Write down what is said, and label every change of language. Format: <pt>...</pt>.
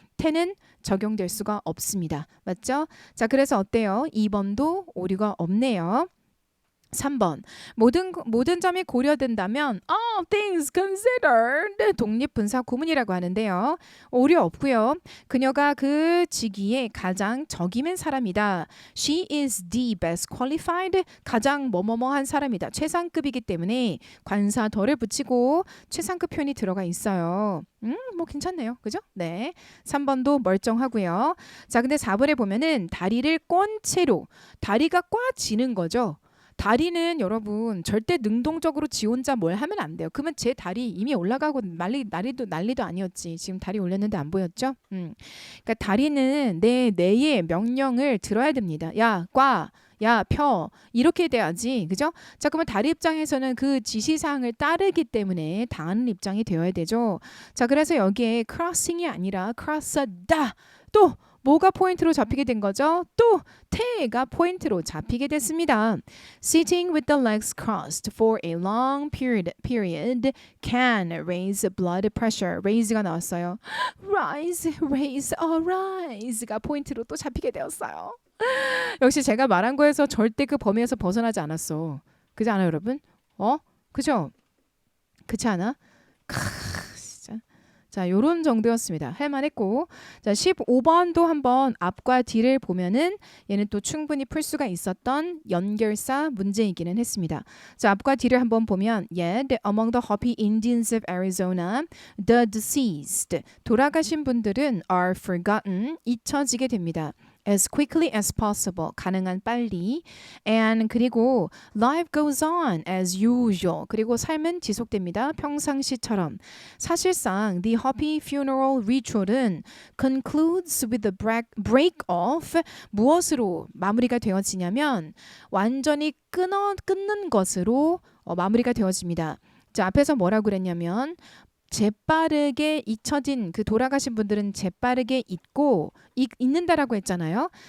<ko>태는 적용될 수가 없습니다. 맞죠? 자, 그래서 어때요? 2번도 오류가 없네요. 3번 모든 점이 고려된다면</ko> <en>all things considered</en> <ko>독립분사 구문이라고 하는데요. 오류 없고요. 그녀가 그 직위에 가장 적임인 사람이다.</ko> <en>She is the best qualified</en> <ko>가장 뭐뭐뭐한 사람이다. 최상급이기 때문에 관사 덜을 붙이고 최상급 표현이 들어가 있어요. 뭐 괜찮네요. 그죠? 네. 3번도 멀쩡하고요. 자, 근데 4번에 보면은 다리를 꼰 채로 다리가 꽈지는 거죠. 다리는 여러분 절대 능동적으로 지 혼자 뭘 하면 안 돼요. 그러면 제 다리 이미 올라가고 난리도 아니었지. 지금 다리 올렸는데 안 보였죠? 그러니까 다리는 내 뇌의 명령을 들어야 됩니다. 야, 꽈. 야, 펴. 이렇게 돼야지. 그죠? 자, 그러면 다리 입장에서는 그 지시사항을 따르기 때문에 당하는 입장이 되어야 되죠. 자, 그래서 여기에 crossing이 아니라 cross다. 또 뭐가 포인트로 잡히게 된 거죠? 또 태가 포인트로 잡히게 됐습니다.</ko> <en>Sitting with the legs crossed for a long period can raise blood pressure.</en> <ko>raise가 나왔어요. rise가 포인트로 또 잡히게 되었어요. 역시 제가 말한 거에서 절대 그 범위에서 벗어나지 않았어. 그지 않아요, 여러분? 그죠? 그렇지 않아? 자, 요런 정도였습니다. 할만했고. 자, 15번도 한번 앞과 뒤를 보면은 얘는 또 충분히 풀 수가 있었던 연결사 문제이기는 했습니다. 자, 앞과 뒤를 한번 보면</ko> <en>Yet among the Hopi Indians of Arizona, the deceased</en> <ko>돌아가신 분들은</ko> <en>are forgotten</en> <ko>잊혀지게 됩니다.</ko> <en>as quickly as possible</en> <ko>가능한 빨리</ko> <en>and 그리고 life goes on as usual</en> <ko>그리고 삶은 지속됩니다. 평상시처럼 사실상</ko> <en>the Hopi funeral ritual</en> <ko>은</ko> <en>concludes with the break off</en> <ko>무엇으로 마무리가 되어지냐면 완전히 끊는 것으로 마무리가 되어집니다. 자, 앞에서 뭐라고 그랬냐면 재빠르게 잊혀진 그 돌아가신 분들은 재빠르게 잊는다라고 했잖아요.</ko>